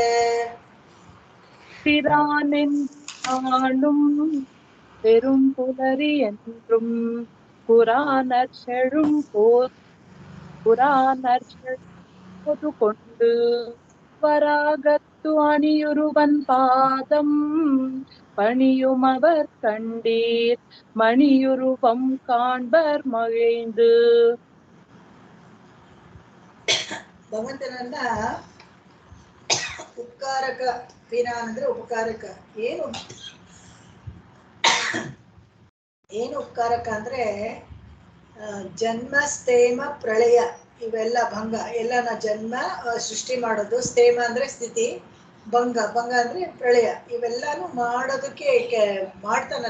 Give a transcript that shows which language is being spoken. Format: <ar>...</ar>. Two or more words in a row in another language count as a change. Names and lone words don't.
<ta>பிரானென்றும் பெரும் புலரி என்றும் புராணர் செழும் போது கொண்டு வராகத்து அணியுருவன் பாதம் பணியுமவர் கண்டீர். மணியுருவம் காண்பர் மகிழ்ந்து.</ta> <kn>ಭಗವಂತನನ್ನ ಉಪಕಾರಕ ಪಿರಾನ್ ಅಂದ್ರೆ ಉಪಕಾರಕ. ಏನು ಉಪಕಾರಕ ಅಂದ್ರೆ ಜನ್ಮ ಸ್ಥೇಮ ಪ್ರಳಯ ಇವೆಲ್ಲ ಭಂಗ ಎಲ್ಲ ಜನ್ಮ ಸೃಷ್ಟಿ ಮಾಡೋದು, ಸ್ಥೇಮ ಅಂದ್ರೆ ಸ್ಥಿತಿ, ಭಂಗ ಅಂದ್ರೆ ಪ್ರಳಯ, ಇವೆಲ್ಲಾನು ಮಾಡೋದಕ್ಕೆ ಮಾಡ್ತಾನಲ್ಲ.</kn>